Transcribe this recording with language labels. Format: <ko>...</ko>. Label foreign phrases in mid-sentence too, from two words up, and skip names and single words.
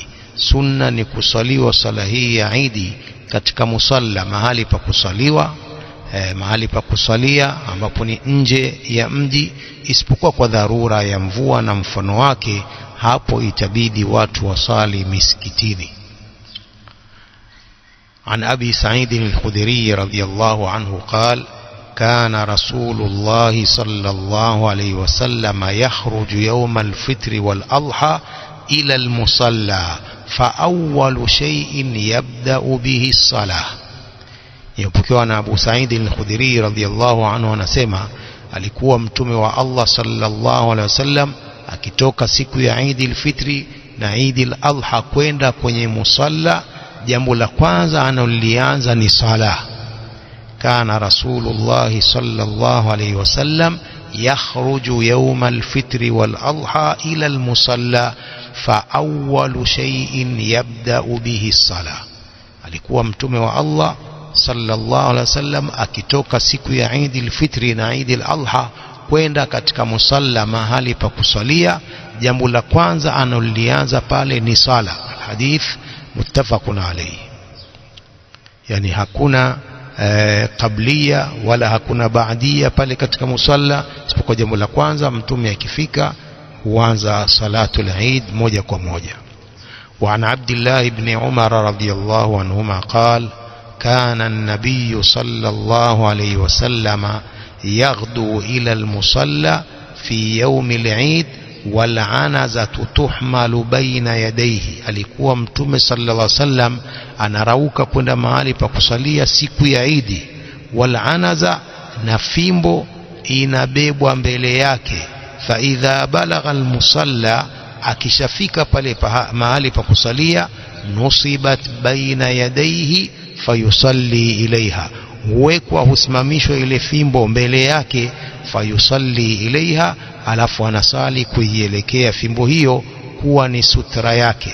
<sw>Sunna ni kusaliwa sala hii ya Eid katika musalla, mahali pa kusaliwa, mahali pa kusalia ambapo ni nje ya mji, isipokuwa kwa dharura ya mvua na mfano wake. Hapo itabidi watu wasali misikitini.</sw> <ar>عن أبي سعيد الخدري رضي الله عنه قال كان رسول الله صلى الله عليه وسلم يخرج يوم الفطر والأضحى إلى المصلى فأول شيء يبدأ به الصلاة.</ar> <sw>Yapokewa na Abu Sa'id al-Khudri</sw> <ar>رضي الله عنه</ar> <sw>anasema, alikuwa mtume wa Allah</sw> <ar>صلى الله عليه وسلم</ar> <sw>akitoka siku ya Eid al-Fitri na Eid al-Adha kwenda kwenye musalla, jambo la kwanza analolianza ni sala.</sw> <ar>كان رسول الله صلى الله عليه وسلم يخرج يوم الفطر والأضحى إلى المصلى فأول شيء يبدأ به الصلاة.</ar> <sw>Alikuwa mtume wa Allah</sw> <ar>صلى الله عليه وسلم</ar> <sw>akitoka siku ya Eid al-Fitri na Eid al-Adha kwenda katika musalla, mahali pa kusalia, jambo la kwanza analolianza pale ni sala.</sw> <ar>حديث متفق عليه.</ar> <sw>Yani hakuna qablia wala hakuna baadia pale katika musalla, isipokuwa jambo la kwanza mtume akifika huanza salatul Eid moja kwa moja.</sw> <ar>وعن عبد الله بن عمر رضي الله عنهما قال كان النبي صلى الله عليه وسلم يغدو إلى المصلى في يوم العيد والعنزة تحمل بين يديه.</ar> <sw>alikuwa mtume</sw> <ar>صلى الله عليه وسلم</ar> <sw>anarauka kwenda mahali pa kusalia siku ya Eid, walanaza na fimbo inabebwa mbele yake.</sw> <ar>فإذا بلغ المصلى,</ar> <sw>akishafika pale mahali pa kusalia,</sw> <ar>نصبت بين يديه فيصلي إليها,</ar> <sw>huwekwa husimamishwa ile fimbo mbele yake,</sw> <ar>فيصلي إليها,</ar> <sw>alafu anasali kuielekea fimbo hiyo kuwa ni sutra yake.</sw>